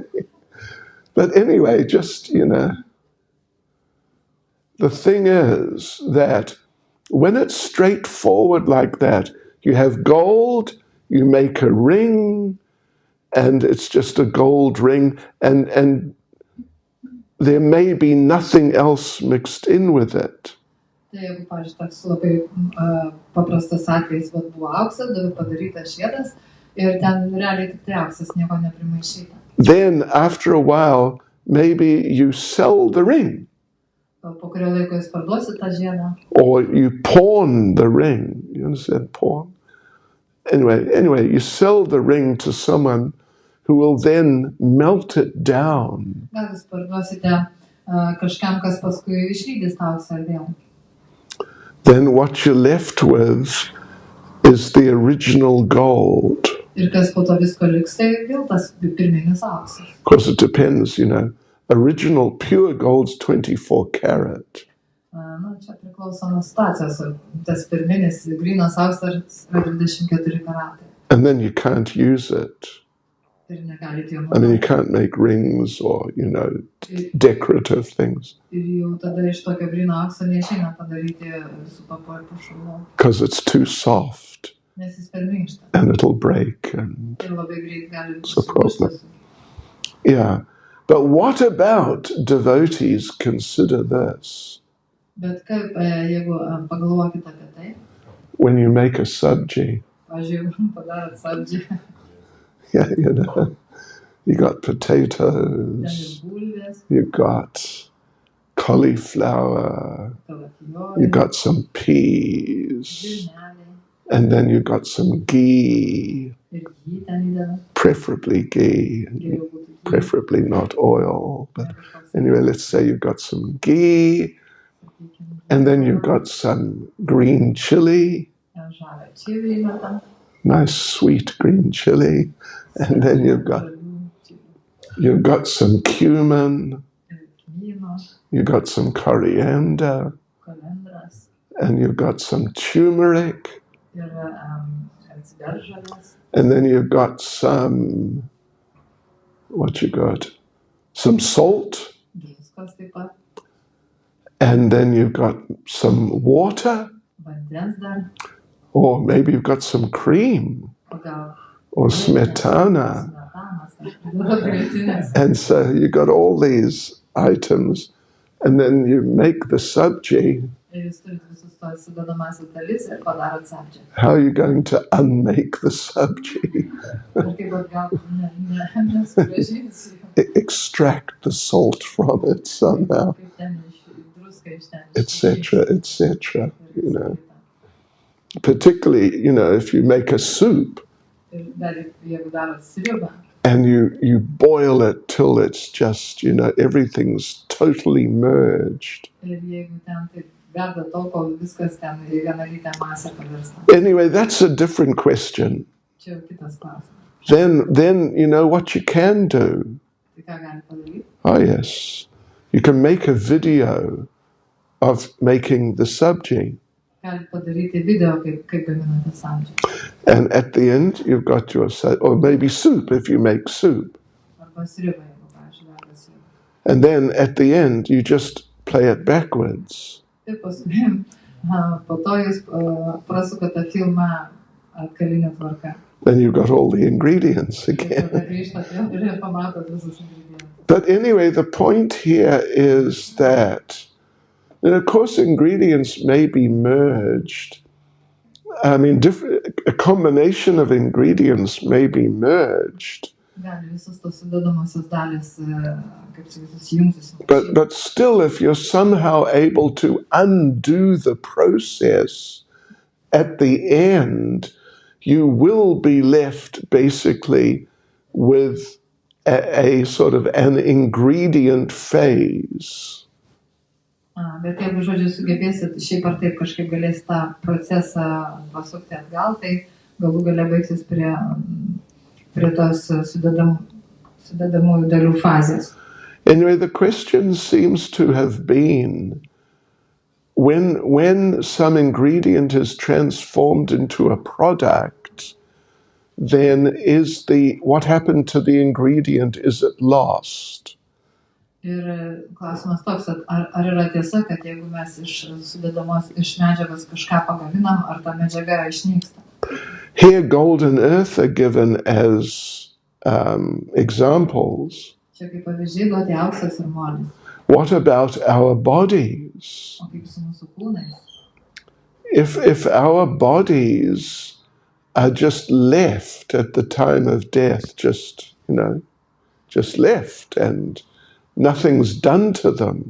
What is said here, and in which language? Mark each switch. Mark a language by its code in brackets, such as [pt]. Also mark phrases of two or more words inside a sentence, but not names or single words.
[en] But anyway, just, the thing is that when it's straightforward like that, you have gold, you make a ring, and it's just a gold ring, and there may be nothing else mixed in with it. [lt] Tai jeigu, pavyzdžiui, toks labai paprastas atvejis, buvo auksas, dabar padarytas žiedas Ir ten realiai tik tai auksas, nieko neprimaišyta. [en] Then after a while, maybe you sell the ring. [lt] Po kurio laiko jūs parduosit tą žiedą. [en] Or you pawn the ring. You understand pawn? Anyway, you sell the ring to someone who will then melt it down. [lt] Gal jūs parduosite kažkam, kas paskui išlydys tą auksą vėl. [en] Then what you're left with is the original gold. [lt] Ir kas po to visko liks, tai vėl tas pirminis auksas. [en] Because it depends, original pure gold's 24 karat. [lt] Čia priklauso nuo situacijos. Tas pirminis grynas auksas yra 24 karatai. [en] And then you can't use it. [lt] Ir negalite jo [en] I mean, you [lt] naudoti. [en] can't make rings or, decorative things. [lt] Ir jau tada iš tokio gryno aukso neišeina padaryti visų papuošalų. [en] Because it's too soft [lt] Nes jis per minkštas. [en] and it'll break. And [lt] Ir labai greit gali [en] It's a problem. [lt] sulūžti. [en] yeah. But what about devotees consider this? [lt] Bet kaip, jeigu pagalvokit apie tai, [en] When you make a sabji, [lt] pavyzdžiui, padarot saldžią, [en] yeah, you got [lt] ten [en] potatoes, [lt] ir bulvės, [en] you got cauliflower, you [lt] kalafijorai, [en] got some peas, [lt] žirneliai [en] and then you got some ghee, [lt] ir jį ten įdeda. [en] preferably ghee, [lt] Geriau būtų jį. [en] preferably not oil. But [lt] Kažkoks, [en] anyway, let's say you've got some ghee, [lt] sakykim, [en] and then you've got some green chili, [lt] ten žalią čili įdeda. [en] nice sweet green chili, and then you've got some cumin, [lt] Kmyno, [en] you've got some coriander, [lt] kalendras [en] and you've got some turmeric, [lt] ir atsiberžalės. [en] and then you've got some, some salt, [lt] Druskos taip pat, [en] and then you've got some water, [lt] vandens dar, [en] or maybe you've got some cream, [lt] o gal [en] or smetana. [lt] smetanas, kažkaip grietinės. [en] And so you got all these items, and then you make the sabji. [lt] Ir jūs turit visus tos sudedamąsias dalis ir padarot saldžią. [en] How are you going to unmake the sabji? [lt] Ir kaip atgal nesugrąžinsiu, [en] Extract the salt from it somehow, [lt] kaip ten druską iš ten. [en] etc., etc. Particularly, if you make a soup [lt] Ir dar jeigu darot sriubą, [en] and you boil it till it's just, everything's totally merged. [lt] ir jeigu ten taip verda tol, kol viskas ten į vienalytę masę pavirsta. [en] Anyway, that's a different question. [lt] Čia jau kitas klausimas. [en] Then what you can do. Tai ką gali padaryti? Oh, yes. You can make a video of making the sabji. [lt] Gali padaryti video, kaip gaminate saldžią. [en] And at the end, you've got your, or maybe soup if you make soup. [lt] Arba sriubą, jeigu, pavyzdžiui, verda sriubą. [en] And then at the end, you just play it backwards. [lt] Ir paskui, po to jūs prasukate filmą atgaline tvarka. [en] Then you've got all the ingredients [lt] Ir [en] again. [lt] tada grįžtat vėl ir pamatot visus ingredientus. [en] But anyway, the point here is that, of course, ingredients may be merged. I mean, a combination of ingredients may be merged. [lt] Gali visos tos sudedamosios dalis, kaip sakyt, susijungtis. [en] But still, if you're somehow able to undo the process at the end, you will be left basically with a sort of an ingredient phase. [lt] Bet jeigu, žodžiu, sugebėsit šiaip ar taip kažkaip galės tą procesą pasukti atgal, tai galų gale baigsis prie tos sudedamųjų dalių fazės. [en] Anyway, the question seems to have been, when some ingredient is transformed into a product, then what happened to the ingredient, is it lost? [lt] Ir klausimas toks, ar yra tiesa, kad jeigu mes iš medžiagos kažką pagaminam, ar ta medžiaga išnyksta? [en] Here, gold and earth are given as examples. [lt] Čia kaip pavyzdžiai duoti auksas ir molis. [en] What about our bodies? [lt] O kaip su mūsų kūnais? [en] If our bodies just left at the time of death, just left, and nothing's done to them.